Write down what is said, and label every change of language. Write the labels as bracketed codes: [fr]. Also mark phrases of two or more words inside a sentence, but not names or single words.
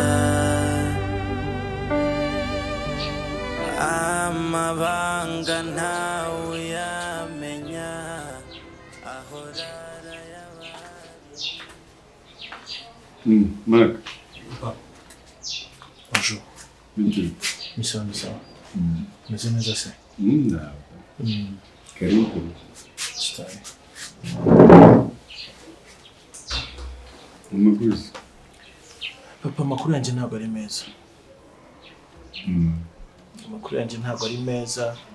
[rw] Amabanga ntawe yamenya ahora arayabara. Marc. Bonjour. Bonjour. Misawa misawa. Meze neza se? Karibu. Stay. Umuguzi. Papa, amakuru yanjye ntabwo ari meza. Amakuru yanjye ntabwo ari meza.